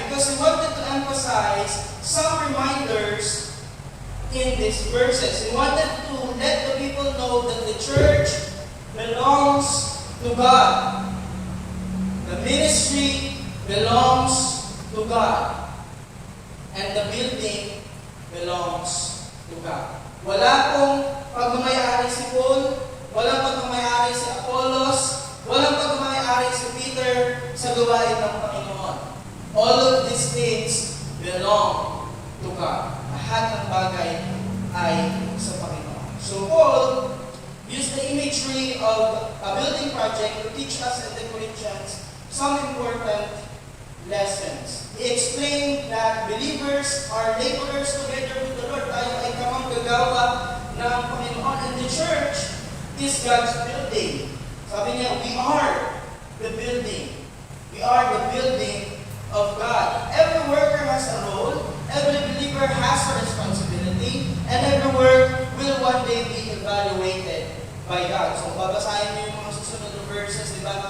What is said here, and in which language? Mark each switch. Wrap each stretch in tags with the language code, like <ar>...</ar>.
<en>Because he wanted to emphasize some reminders in these verses. He wanted to let the people know that the church belongs to God. The ministry belongs to God. And the building belongs to God.</en> <tl>Wala pong pagmamayari si Paul, walang pagmamayari si Apollos, walang pagmamayari si Peter sa gawain ng Panginoon.</tl> <en>All of these things belong to God.</en> <tl>Lahat ng bagay ay sa Panginoon.</tl> <en>So Paul used the imagery of a building project to teach us in the Corinthians some important lessons. He explained that believers are laborers together with the Lord.</en> <tl>Tayo ay kamanggagawa ng Panginoon.</tl> <en>And the church is God's building.</en> <tl>Sabi niya,</tl> <en>we are the building. We are the building of God. Every worker has a role. Every believer has a responsibility. And every work will one day be evaluated by God.</en> <tl>So, babasahin niyo yung mga susunod na verses, di ba?</tl>